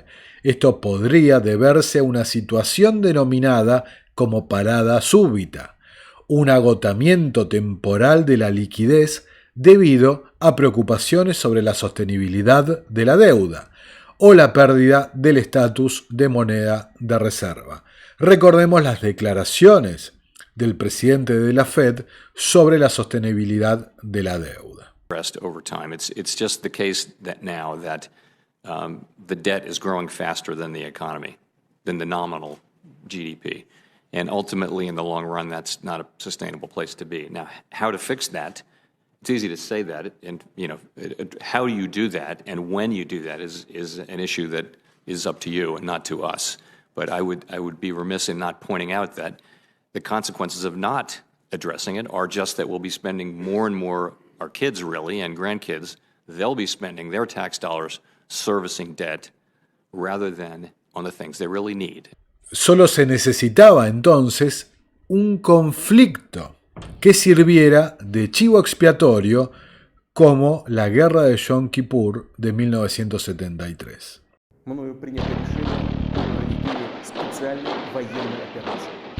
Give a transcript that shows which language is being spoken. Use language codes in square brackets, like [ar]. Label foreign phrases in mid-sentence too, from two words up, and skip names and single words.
[es] Esto podría deberse a una situación denominada como parada súbita, un agotamiento temporal de la liquidez debido a preocupaciones sobre la sostenibilidad de la deuda o la pérdida del estatus de moneda de reserva. Recordemos las declaraciones del presidente de la Fed sobre la sostenibilidad de la deuda. [en] Over time, it's just the case that now that the debt is growing faster than the economy, than the nominal GDP, and ultimately, in the long run, that's not a sustainable place to be. Now, how to fix that? It's easy to say that, and how you do that and when you do that is an issue that is up to you and not to us. But I would be remiss in not pointing out that the consequences of not addressing it are just that we'll be spending more and more, our kids really and grandkids, they'll be spending their tax dollars servicing debt rather than on the things they really need. [es] Solo se necesitaba entonces un conflicto que sirviera de chivo expiatorio como la guerra de Yom Kippur de 1973. [ru] Мною принято решение о проведении специальной военной операции.